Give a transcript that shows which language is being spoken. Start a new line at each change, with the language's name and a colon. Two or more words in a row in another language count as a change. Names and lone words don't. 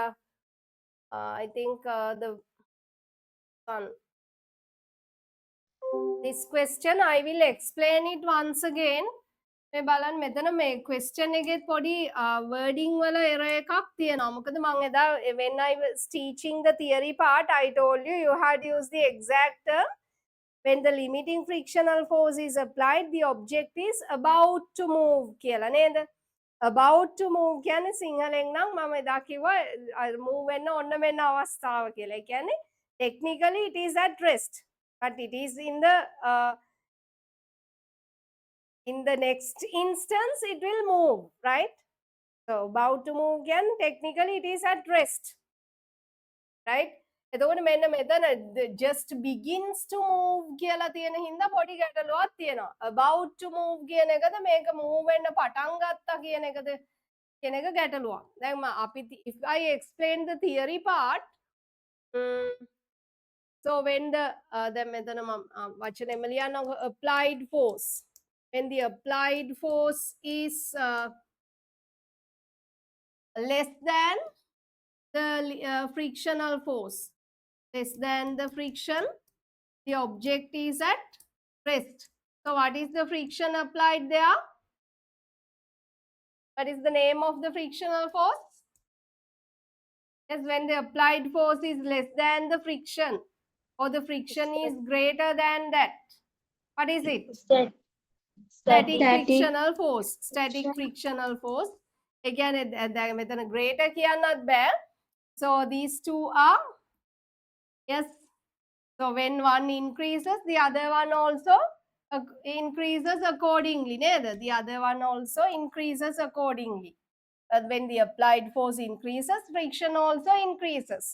English: I think the one. This question I will explain it once again.
Sinhala: මේ බලන්න මෙතන මේ question එකෙත් පොඩි wording වල error එකක් තියෙනවා. මොකද මම එදා
English: when I was teaching the theory part I told you you had used the exact term. When the limiting frictional force is applied the object is about to move
Sinhala: කියලා නේද?
English: About to move
Sinhala: කියන්නේ සිංහලෙන් නම් මම එදා කිව්වා move වෙන්න ඔන්න මෙන්න අවස්ථාව කියලා. ඒ කියන්නේ
English: technically it is at rest but it is in the next instance it will move, right? So about to move again technically it is at rest, right?
Sinhala: එතකොට මෙන්න මෙතන
English: just begins to move
Sinhala: කියලා තියෙන හින්දා පොඩි ගැටලුවක් තියෙනවා.
English: About to move
Sinhala: කියන එකද මේක move වෙන්න පටන් ගත්තා කියන එකද කියන එක ගැටලුවක්. දැන් අපි
English: if I explain the theory part, so when the
Sinhala: දැන් මෙතන මම වචනෙම ලියන්න
English: applied force, when the applied force is less than the frictional force, less than the friction, the object is at rest. So what is the friction applied there? What is the name of the frictional force? Yes, when the applied force is less than the friction or the friction is greater than that. What is it? Static frictional force. Static frictional force.
Sinhala: Again, මෙතන greater කියන්නත් බෑ.
English: So these two are, yes. So when one increases, the other one also increases accordingly. The other one also increases accordingly. When the applied force increases, friction also increases.